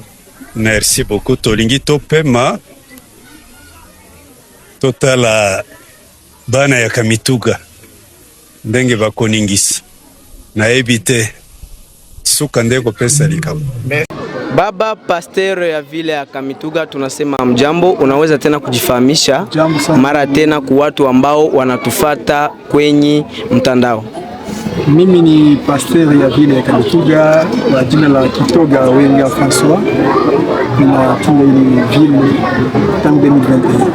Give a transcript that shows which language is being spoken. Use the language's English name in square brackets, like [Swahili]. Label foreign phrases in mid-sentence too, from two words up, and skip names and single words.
[French] Merci beaucoup [Lingala] tolingi topema totala bana ya Kamituga ndenge bakoningisa na ebite suka ndeko pesa likamu. [Swahili] Baba pasteur ya vile ya Kamituga, tunasema mjambo, unaweza tena kujifahamisha mara tena kwa watu ambao wanatufata kwenye mtandao? Mimi ni pasteur ya vile ya Kamituga kwa jina la Kitoga Wenga François. Ninachunga ile vile tangu 2021.